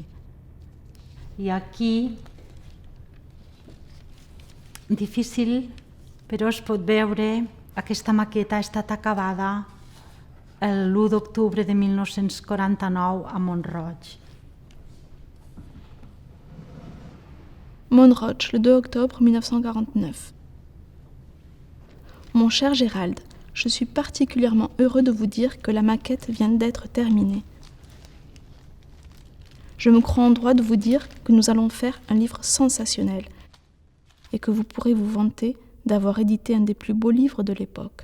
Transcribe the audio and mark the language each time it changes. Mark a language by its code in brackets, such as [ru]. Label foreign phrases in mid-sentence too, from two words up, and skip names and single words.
[ca] I aquí, difícil, però es pot veure, aquesta maqueta ha estat acabada l'1 d'octubre de 1949 a Mont-roig. [fr] Mont-roig, le 2 octobre 1949. Mon cher Gérald, je suis particulièrement heureux de vous dire que la maquette vient d'être terminée. Je me crois en droit de vous dire que nous allons faire un livre sensationnel et que vous pourrez vous vanter d'avoir édité un des plus beaux livres de l'époque.